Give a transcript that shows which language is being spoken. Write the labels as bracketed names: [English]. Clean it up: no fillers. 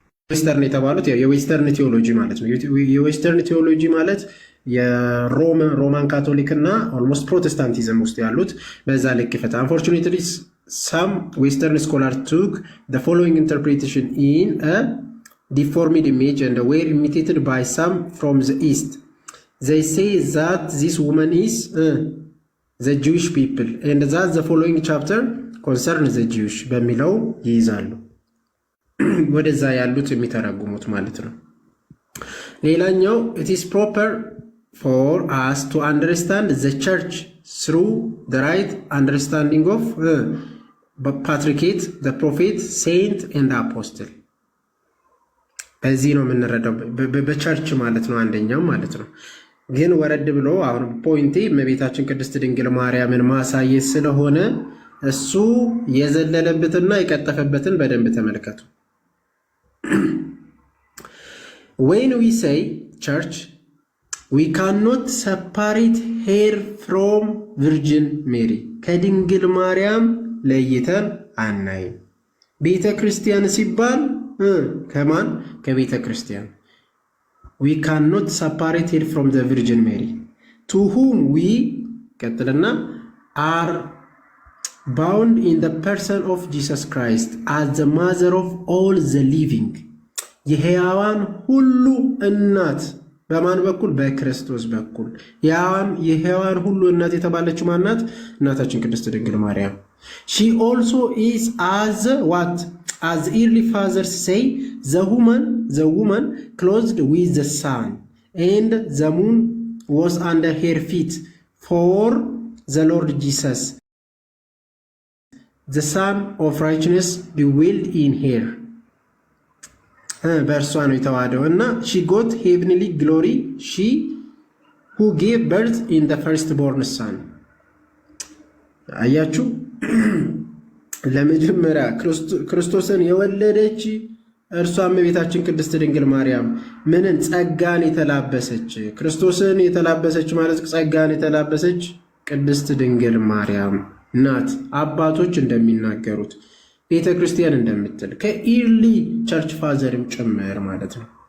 [Amharic] ዌስተርን የተባሉት የዌስተርን ቴዎሎጂ ማለት ነው። የዌስተርን ቴዎሎጂ ማለት የሮማን ካቶሊክ እና ኦልሞስት ፕሮቴስታንቲዝም ውስጥ ያሉት በዛ ልክ ይፈታ። አንፎርቹኔትሊ [English] some Western scholars took the following interpretation in a deformed image and were imitated by some from the East. They say that this woman is the Jewish people and that the following chapter concerns the Jewish [Amharic] በሚለው ይይዛሉ ወደዛ ያሉት የሚተረጉሙት ማለት ነው። ሌላኛው [English] it is proper for us to understand the church through the right understanding of patriarchate, the prophet, saint and apostle. [Amharic] በዚህ ነው የምንረዳው በቸርች ማለት ነው አንደኛው ማለት ነው። ግን ወረድ ብሎ አሁን ፖይንቴ እመቤታችን ቅድስት ድንግል ማርያምን ማሳየት ስለሆነ እሱ የዘለለበትና የቀጠፈበትን በደንብ ተመልከቱ። [English] When we say church, we cannot separate her from Virgin Mary. [Amharic] ከድንግል ማርያም ለይተን አናይም። ቤተ ክርስቲያን ሲባል ከማን? ከቤተ ክርስቲያን። [English] We cannot separate her from the Virgin Mary, to whom we [Amharic] ቀጥልና [English] are bound in the person of Jesus Christ as the mother of all the living. [Amharic] የሕያዋን ሁሉ እናት በማን በኩል? በክርስቶስ በኩል። የሕያዋን ሁሉ እናት የተባለችው ማናት? እናታችን ቅድስት ድንግል ማርያም። [English] She also is as what? As early fathers say, the woman clothed with the sun, and the moon was under her feet for the Lord Jesus. The Son of righteousness dwelled in her. [Amharic] በእርሷ ነው የተዋሃደው እና [English] she got heavenly glory, she who gave birth in the firstborn son. [Amharic] አያችሁ ለመጀመሪያ ክርስቶስን የወለደች እርሷም እመቤታችን ቅድስት ድንግል ማርያም ምንን? ጸጋን የተላበሰች። ክርስቶስን የተላበሰች ማለት ጸጋን የተላበሰች ቅድስት ድንግል ማርያም ናት። አባቶች እንደሚናገሩት ቤተ ክርስቲያን እንደምትል ከኢርሊ ቸርች ፋዘርም ጭምር ማለት ነው።